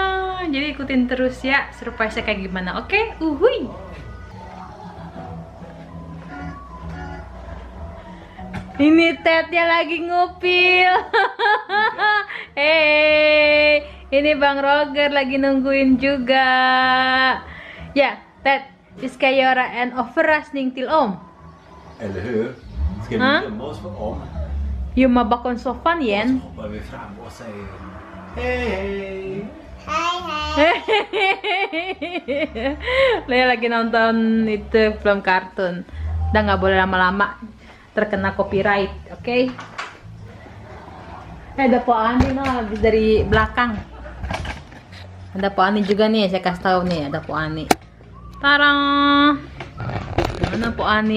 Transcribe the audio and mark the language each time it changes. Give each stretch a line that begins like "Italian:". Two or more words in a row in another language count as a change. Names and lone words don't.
Indonesian: Jadi ikutin terus ya surprise-nya kayak gimana. Oke? Uhuy. Ini Tednya lagi ngupil. Hey, ini Bang Roger lagi nungguin juga.
Swedish: Ja, Ted, vi ska göra en överraskning till Om. Eller hur? Ska vi gömma oss för Om? Gömma bakom soffan igen. Så hoppar vi fram och säger hej hej.
Indonesian: Lea lagi nonton itu film kartun. Udah nggak boleh lama-lama, terkena copyright, oke? Ada Po Ani habis dari belakang. Ada Po Ani juga nih, saya kasih tahu nih, ada Po Ani. Tarang. Mana Po Ani?